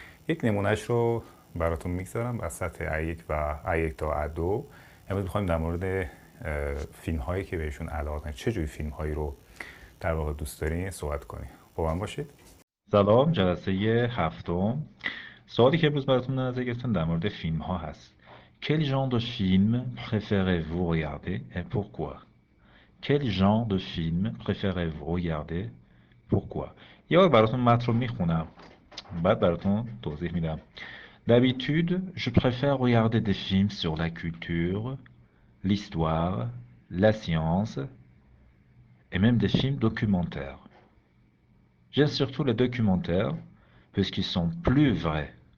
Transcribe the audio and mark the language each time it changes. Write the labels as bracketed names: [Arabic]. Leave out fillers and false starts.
[Persian] یک نمونهش رو براتون میگذارم از سطح A1 و A1 تا A2. امروز میخوایم در مورد فیلم هایی که بهشون علاقه دارین، چه جوری فیلم هایی رو در واقع دوست دارین صحبت کنیم. با من باشید. سلام، جلسه هفتم. سوالی که امروز براتون نظر گرفتم در مورد فیلم ها هست. [French] Quel genre de film préférez-vous regarder et pourquoi? Quel genre de film préférez-vous regarder? Pourquoi? [Persian] یه بار براتون متن رو میخونم بعد براتون توضیح میدم. [French] D'habitude, je préfère regarder des films sur la culture, l'histoire, la science et même des films documentaires. J'aime surtout les documentaires puisqu'ils sont plus vrais.